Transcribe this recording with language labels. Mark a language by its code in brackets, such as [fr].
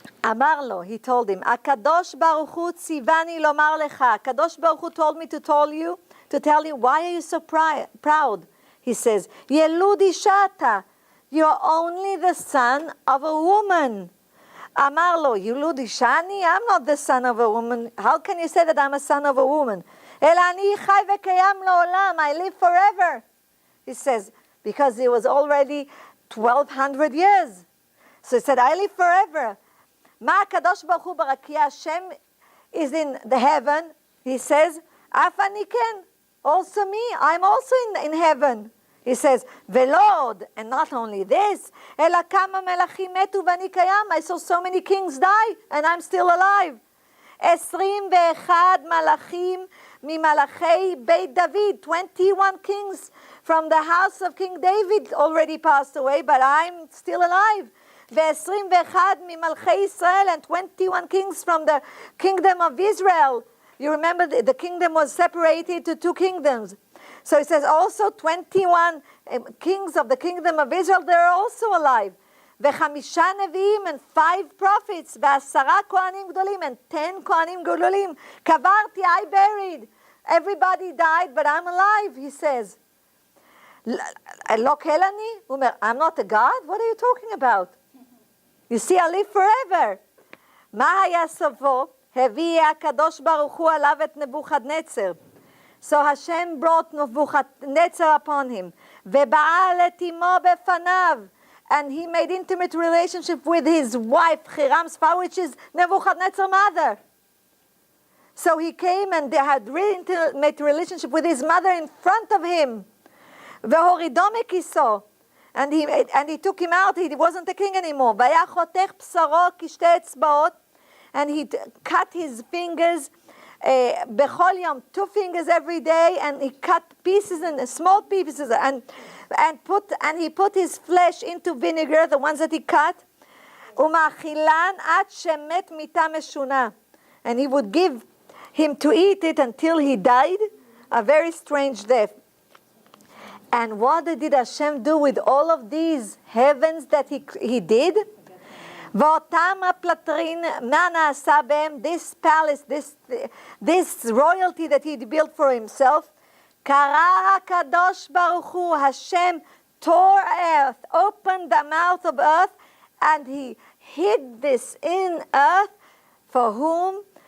[he] אמר לו, [en] he told him, [he] הקדוש ברוך הוא ציווני לומר לך, הקדוש ברוך הוא [en] told me to tell you, why are you so proud? He says, [he] ילוד אישה אתה, [en] you're only the son of a woman. [he] אמר לו, ילוד אישה אני? [en] I'm not the son of a woman. How can you say that I'm a son of a woman? [he] אלא אני חי וקיים לעולם, [en] I live forever. He says, because it was already 1,200 years. So he said, I live forever. [he] מה הקדוש ברוך הוא ברקיע, [en] Hashem is in the heaven, he says, [he] אף אני כן, [en] also me, I'm also in heaven. He says, [he] ולא, [en] and not only this, [he] אלא כמה מלכים מתו ואני קיים, [en] I saw so many kings die, and I'm still alive. 21 [he] מלכים ממלכי בית דוד, [en] 21 kings from the house of King David already passed away, but I'm still alive. [he] ו-21 ממלכי ישראל, [en] and 21 kings from the kingdom of Israel. You remember the kingdom was separated to two kingdoms. So it says also 21 kings of the kingdom of Israel, they're also alive. [he] ו5 נביאים [en] and 5 prophets, [he] ו10 כהנים גדולים [en] and 10 [he] כהנים גדולים. קברתי, [en] I buried. Everybody died, but I'm alive, he says. [he] לא כלני? הוא אומר, [en] I'm not a God? What are you talking about? You see, I live forever. [he] מה היה סופו? הביא הקדוש ברוך הוא עליו את נבוכדנצר. [en] So Hashem brought Nebuchadnezzar upon him. [he] ובעל את אמו בפניו. [en] And he made intimate relationship with his wife, Chiram's father, which is Nebuchadnezzar's mother. So he came and they had really intimate relationship with his mother in front of him. [he] והורידו מכיסו. [en] And he took him out. He wasn't a king anymore. [he] והיה חותך בשרו כשתי אצבעות. [en] And he cut his fingers [he] בכל יום, [en] 2 fingers every day, and he cut pieces and small pieces, and he put his flesh into vinegar, the ones that he cut, [he] ומאכילן עד שמת מיתה משונה. [en] And he would give him to eat it until he died, a very strange death. And what did Hashem do with all of these heavens that he did? [he] ואותם הפלטרין, מה נעשה בהם? [en] This palace, this royalty that he built for himself, [he] קרא הקדוש ברוך הוא, [en] Hashem tore earth, opened the mouth of earth, and he hid this in earth, for whom?